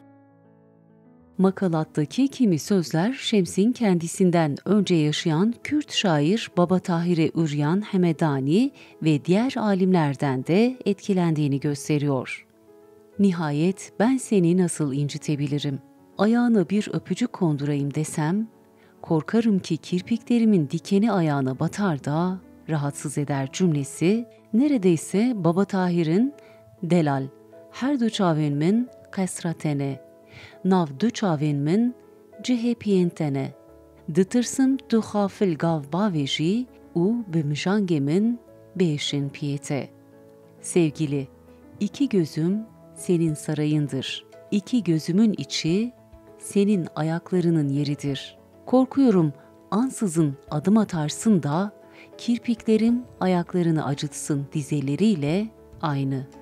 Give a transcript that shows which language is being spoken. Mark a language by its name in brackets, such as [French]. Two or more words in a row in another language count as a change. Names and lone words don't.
[Turkish] Makalattaki kimi sözler Şems'in kendisinden önce yaşayan Kürt şair Baba Tahir-i Üryan Hemedani ve diğer alimlerden de etkilendiğini gösteriyor. Nihayet ben seni nasıl incitebilirim? Ayağına bir öpücük kondurayım desem, korkarım ki kirpiklerimin dikeni ayağına batar da rahatsız eder cümlesi, neredeyse Baba Tahir'in [Kurdish] delal, her du çavên min kesratene, nav du çavên min cihepiyên tene, ditırsım tu xafil gav bavê jî û bi mijangê min bêşin piyete. [Turkish] Sevgili, iki gözüm senin sarayındır. İki gözümün içi senin ayaklarının yeridir. Korkuyorum ansızın adım atarsın da kirpiklerim ayaklarını acıtsın dizeleriyle aynı.